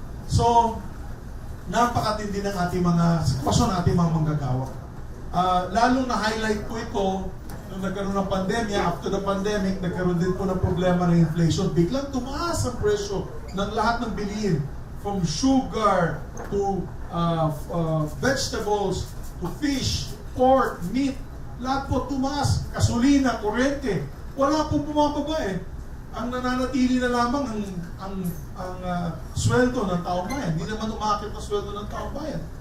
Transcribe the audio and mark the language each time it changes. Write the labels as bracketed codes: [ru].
[tl] So, napakatindi ng ating mga sitwasyon, ating mga manggagawa. Lalong na-highlight po ito nung nagkaroon ng pandemya. [en] After the pandemic, [tl] nagkaroon din po ng problema ng inflation. Biglang tumaas ang presyo ng lahat ng bilihin. [en] From sugar to vegetables, to fish, pork, meat. [tl] Lahat po tumaas. Gasolina, kuryente. Wala pong bumababa eh. Ang nananatili na lamang ang sweldo ng taong bayan. Hindi naman umakit ang sweldo ng taong bayan.